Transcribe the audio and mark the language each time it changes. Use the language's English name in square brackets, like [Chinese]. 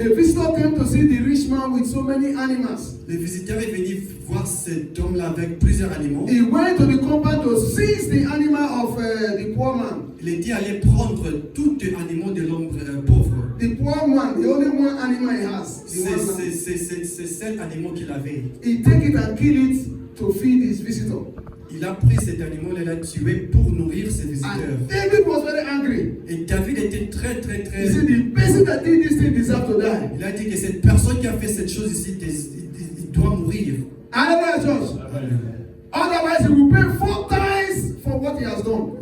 [English] a visitor came to see the rich man with so many animals. [French] le visiteur est venu voir cet homme-là avec plusieurs animaux. [English] He went to the compound to seize the animal of the poor man. [French] Il était allé prendre tous les animaux de l'homme pauvre. [English] The poor man, the only one animal he has. The one lamb. [French] C'est seul animal qu'il avait. [English] He take it and kill it to feed his visitor. [French] Il a pris cet animal et l'a tué pour nourrir ses visiteurs. [English] And David was very angry. [French] Et David était très. [English] He said, the person that did this thing deserves to die. [French] Il a dit que cette personne qui a fait cette chose ici, il doit mourir. [English] Hallelujah, church. Otherwise, he will pay 4 times for what he has done.